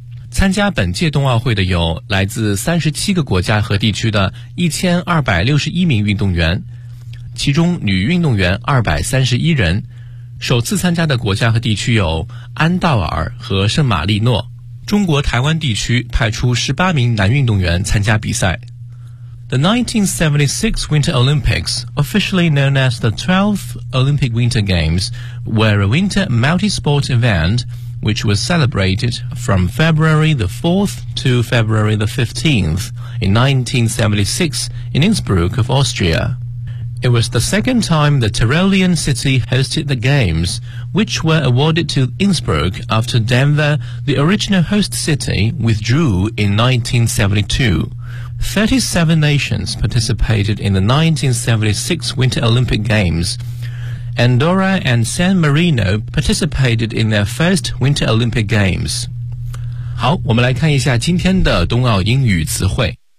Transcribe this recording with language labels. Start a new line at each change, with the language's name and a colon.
Chinese: 参加本届冬奥会的有来自37个国家和地区的1261名运动员，其中女运动员231人，首次参加的国家和地区有安道尔和圣马力诺。中国台湾地区派出18名男运动员参加比赛。
English: The 1976 Winter Olympics, officially known as the 12th Olympic Winter Games, were a winter multi-sport event which was celebrated from February the 4th to February the 15th in 1976 in Innsbruck of Austria. It was the second time the Tyrolean city hosted the Games, which were awarded to Innsbruck after Denver, the original host city, withdrew in 1972. 37 nations participated in the 1976 Winter Olympic Games. Andorra and San Marino participated in their first Winter Olympic Games.
Chinese: 好，我们来看一下今天的冬奥英语词汇。